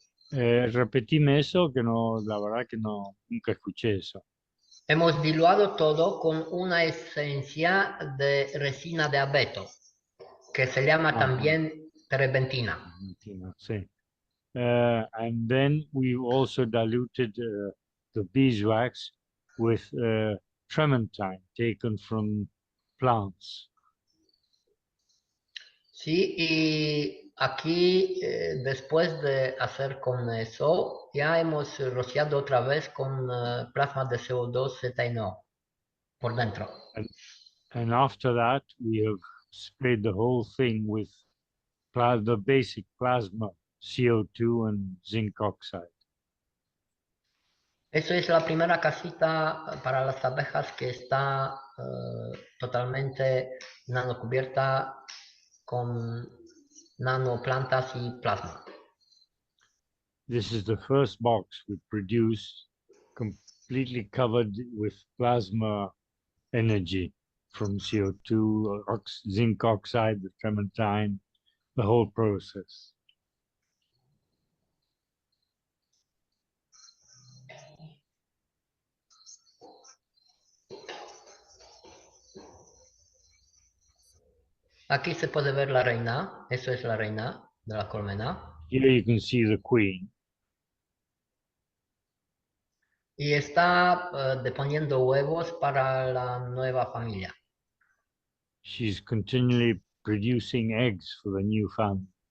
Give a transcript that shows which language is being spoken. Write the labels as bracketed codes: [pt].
[es] Repetime eso, que no, la verdad que no, nunca escuché eso. Hemos diluido todo con una esencia de resina de abeto, que se llama también trebentina. Sí. [en] And then we also diluted the beeswax with trementine taken from plants. [es] Sí, y aquí después de hacer con eso, ya hemos rociado otra vez con plasma de CO2 ZNO por dentro. [en] And after that, we have sprayed the whole thing with the basic plasma, CO2 and zinc oxide. [es] Eso es la primera casita para las abejas que está totalmente nanocubierta con nanoplantas y plasma. [en] This is the first box we produced completely covered with plasma energy from CO2, zinc oxide, the trementine, the whole process. [es] Aquí se puede ver la reina, eso es la reina de la colmena. [en] Here you can see the queen. [es] Y está deponiendo huevos para la nueva familia. [en] She's continually producing eggs for the new family.